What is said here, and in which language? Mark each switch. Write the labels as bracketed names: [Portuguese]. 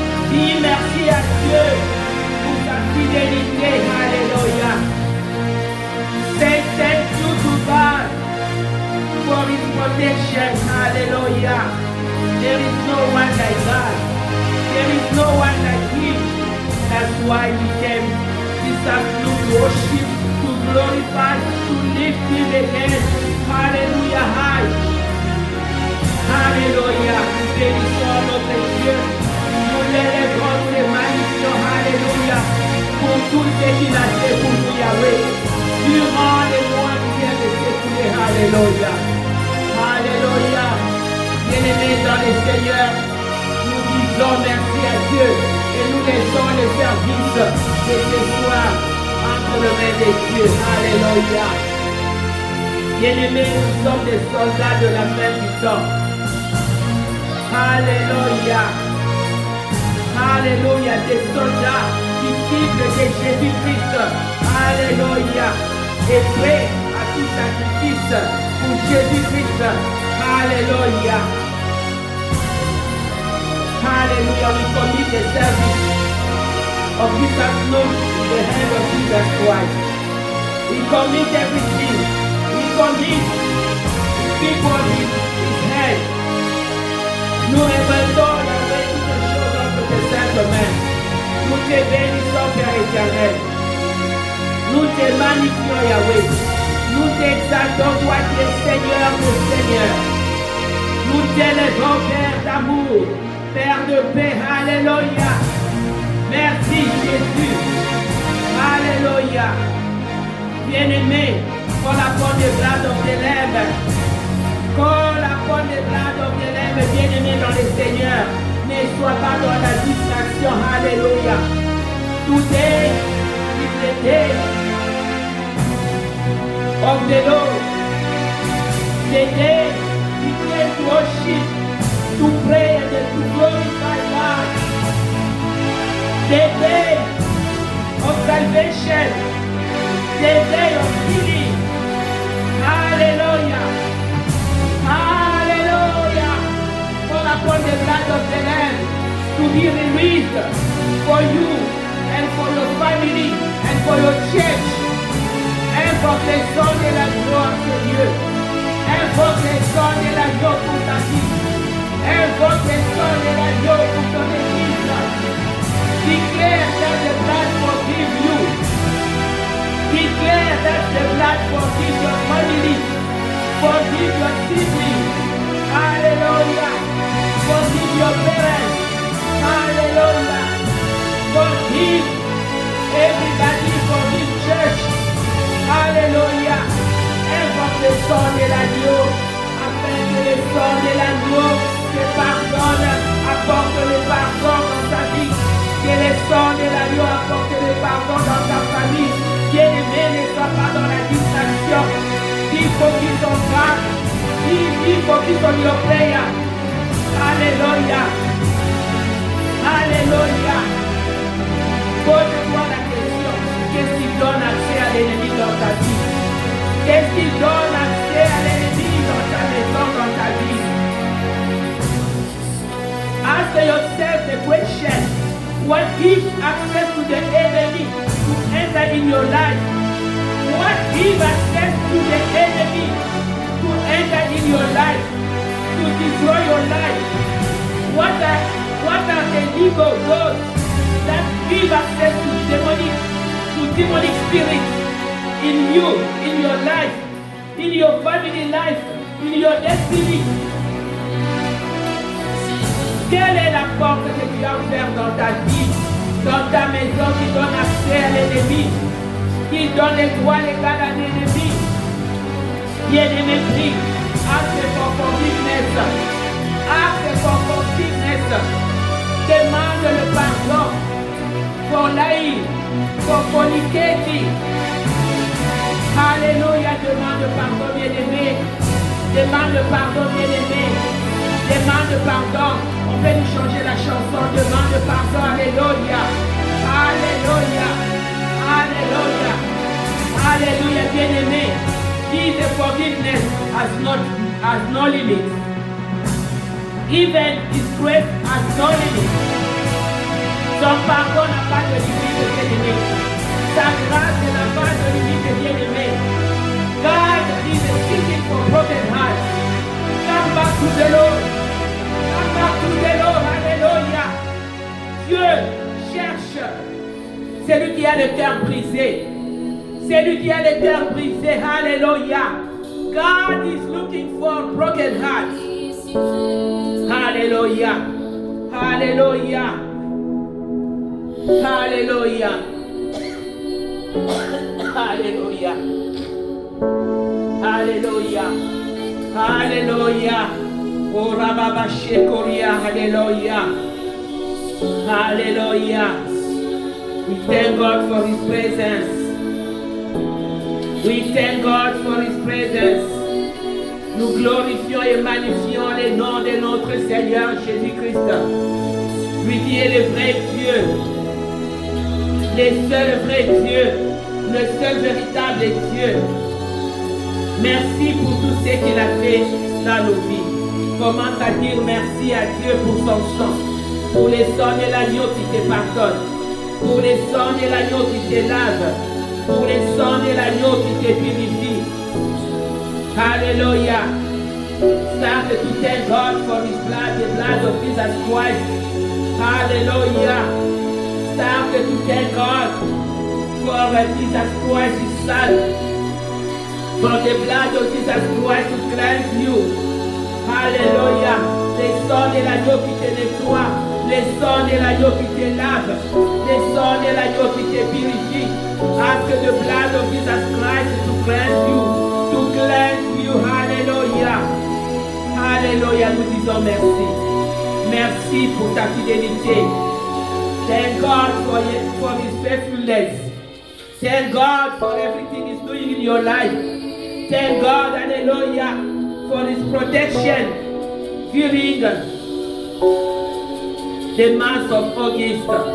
[French] Dis merci à Dieu pour sa fidélité. Alléluia. [English] Say thank you to God for his protection. Hallelujah. There is no one like God. There is no one like him. That's why we came this afternoon to worship, to glorify, to lift him again. Hallelujah. High. Alléluia. [French] Nous bénissons notre Dieu. Nous l'élèverons, nous les magnifions. Alléluia. Pour tout ce qu'il a fait pour nous, Yahweh. Durant les mois qui viennent de s'écouler. Alléluia. Alléluia. Bien-aimés dans le Seigneur, nous disons merci à Dieu et nous laissons le service de ce soir entre les mains de Dieu. Alléluia. Bien-aimés, nous sommes des soldats de la fin du temps. Alléluia. Alléluia. Des soldats disciples de Jésus-Christ. Alléluia. Et prêts à tout sacrifice pour Jésus-Christ. Alléluia. [English] Hallelujah. We commit the service of this afternoon in the hand of Jesus Christ. We commit everything. We commit people in his hand. [French] Nous remettons la main toutes les choses entre tes saintes mains. Nous te bénissons, Père éternel. Nous te magnifions, Yahweh. Nous t'exaltons, toi qui es Seigneur de Seigneurs. Nous t'élèvons, Père d'amour, Père de paix. Alléluia. Merci, Jésus. Alléluia. Bien-aimé, pour la porte de [English] blood of the Lamb. [French] Pour la porte de blood of the Lamb, bien-aimé dans le Seigneur, ne sois pas dans la distraction. Alléluia. [English] Today is the day of the Lord. The day we came to worship, to pray and to glorify God. The day of salvation. The day of healing. Hallelujah. Hallelujah. For upon the blood of the Lamb to be released for you and for your family and for your church. [French] Invoque les sons de la gloire de Dieu. Invoque les sons de l'agneau pour ta vie. Invoque les sons de l'agneau pour ton église. [English] Declare that the blood forgive you. Declare that the blood forgive your family. Forgive your siblings. Hallelujah. Forgive your parents. Hallelujah. Forgive everybody. Forgive church. Alléluia. [French] Invoque le sang de l'agneau, afin que le sang de l'agneau te pardonne, apporte le pardon dans ta vie. Que le sang de l'agneau apporte le pardon dans ta famille. Bien-aimé, ne sois pas dans la distraction. [English] Dis focus on God. Dis focus on your prayer. [French] Alléluia. Alléluia. Pose-toi la question. Qu'est-ce qui donne accès à l'ennemi dans ta vie? Qu'est-ce qui donne accès à l'ennemi dans ta maison, dans ta vie? [English] Ask yourself the question, what gives access to the enemy to enter in your life? What gives access to the enemy to enter in your life, to destroy your life? What are the evil doors that give access to demonic spirits in you, in your life, in your family life, in your destiny? [French] Quelle est la porte que tu as ouverte dans ta vie, dans ta maison, qui donne accès à l'ennemi, qui donne les droits légaux à l'ennemi? Bien-aimé, prie. [English] Ask for forgiveness. Ask for forgiveness. [French] Demande le pardon [English] for lying, for fornicating. [French] Alléluia. Demande pardon, bien-aimé. Demande pardon, bien-aimé. Demande pardon. On peut nous changer la chanson. Demande pardon. Alléluia. Alléluia. Alléluia. Alléluia, bien-aimé. [English] This forgiveness has no limit. Even His grace has no limit. [French] Son pardon n'a pas de limite, bien-aimé. Sa grâce n'a pas de limite, bien-aimé. [English] God is seeking for broken hearts. Come back to the Lord. Come back to the Lord. Alléluia. [French] Dieu cherche celui qui a le cœur brisé. Celui qui a le cœur brisé. Alléluia. [English] God is looking for broken hearts. [French] Alléluia. Alléluia. Alléluia. Alléluia. Alléluia. Alléluia. Oh Rababa Shekoria. Alléluia. Alléluia. [English] We thank God for His presence. We thank God for His presence. [French] Nous glorifions et magnifions le nom de notre Seigneur Jésus-Christ. Lui qui est le vrai Dieu, le seul vrai Dieu, le seul véritable Dieu. Merci pour tout ce qu'il a fait dans nos vies. Commence à dire merci à Dieu pour son sang, pour les sang de l'agneau qui te pardonne, pour les sang de l'agneau qui te lave, pour les sang de l'agneau qui te purifie. Alléluia. [English] Start to thank God for His blood, the blood of Jesus Christ. Hallelujah. Start to thank God for Jesus Christ, His Son. For the blood of Jesus Christ to cleanse you. Hallelujah. [French] Le sang de l'agneau qui te nettoie. Le sang de l'agneau qui te lave. Le sang de l'agneau qui te purifie. [English] Ask the blood of Jesus Christ to cleanse you. To cleanse you. Hallelujah. [French] Alléluia, nous disons merci. Merci pour ta fidélité. [English] Thank God for His faithfulness. Thank God for everything He's doing in your life. Thank God, hallelujah, for His protection during the month of August.